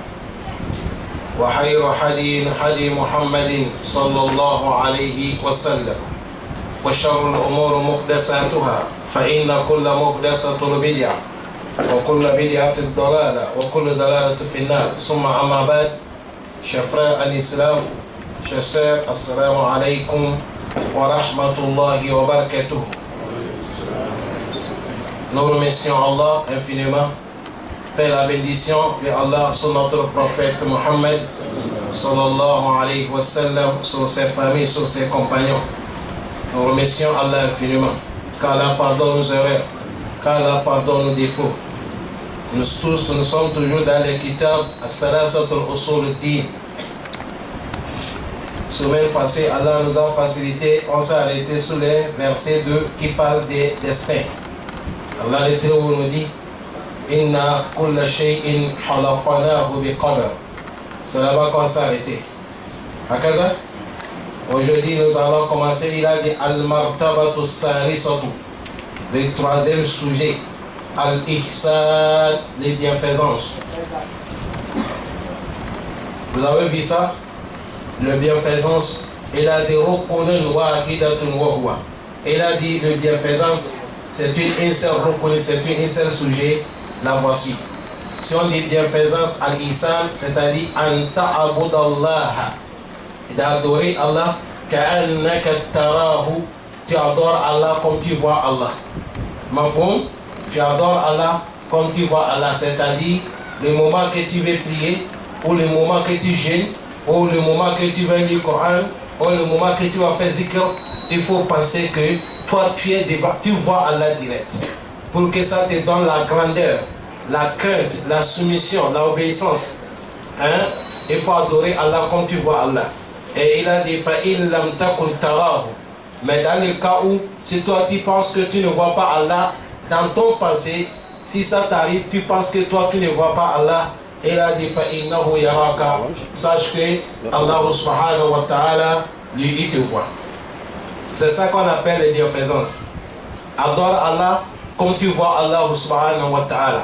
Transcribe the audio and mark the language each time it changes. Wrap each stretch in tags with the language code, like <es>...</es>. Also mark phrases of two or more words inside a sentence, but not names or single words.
<ar>وخير حدي محمد صلى الله عليه وسلم وشر الأمور محدثاتها فإن كل محدثة بدعة وكل بدعة ضلالة وكل ضلالة في النار ثم أما بعد</ar> <fr>chers frères en islam, chers sœurs,</fr> <ar>السلام عليكم ورحمة الله وبركاته.</ar> <fr>Nous remercions Allah infiniment. Paix la bénédiction de Allah sur notre prophète Mohammed</fr> <ar>صلى الله عليه وسلم,</ar> <fr>sur ses familles, sur ses compagnons. Nous remercions Allah infiniment. Qu'Allah pardonne nos erreurs, qu'Allah pardonne nos défauts. Nous tous, nous sommes toujours dans les kitab</fr> <ar>الثلاثة أصول الدين.</ar> <fr>Semaine passée, Allah nous a facilité, on s'est arrêté sur les versets 2 qui parlent des destins. Allah le Très-Haut nous dit</fr> <ar>إنا كل شيء خلقناه بقدر.</ar> <fr>C'est là-bas qu'on s'est arrêté. À Kaza, aujourd'hui nous allons commencer. Il a dit</fr> <ar>المرتبة الثالثة,</ar> <fr>le troisième sujet. Al-Ihsan, les bienfaisances. Vous avez vu ça? Le bienfaisance, il a dit</fr> <ar>ركن واحدة وهو.</ar> <fr>Il a dit le bienfaisance, c'est une seule rukun, c'est une seule sujet. La voici. Si on dit bienfaisance al-Ihsan, c'est-à-dire</fr> <ar>أن تعبد الله,</ar> <fr>d'adorer Allah,</fr> <ar>كأنك تراه,</ar> <fr>tu adores Allah comme tu vois Allah. Mafhum? Tu adores Allah comme tu vois Allah, c'est-à-dire le moment que tu veux prier, ou le moment que tu jeûnes, ou le moment que tu vas lire le Coran, ou le moment que tu vas faire zikr, il faut penser que toi tu vois Allah direct. Pour que ça te donne la grandeur, la crainte, la soumission, l'obéissance. Hein? Il faut adorer Allah comme tu vois Allah. Et il a dit</fr> <ar>فإن لم تكن تراه.</ar> <fr>Mais dans le cas où, si toi tu penses que tu ne vois pas Allah, dans ton pensée, si ça t'arrive, tu penses que toi tu ne vois pas Allah, il a dit</fr> <ar>فإنه يراك.</ar> <fr>Sache que Allah</fr> <ar>سبحانه وتعالى,</ar> <fr>lui, il te voit. C'est ça qu'on appelle les bienfaisances. Adore Allah comme tu vois Allah</fr> <ar>سبحانه وتعالى.</ar>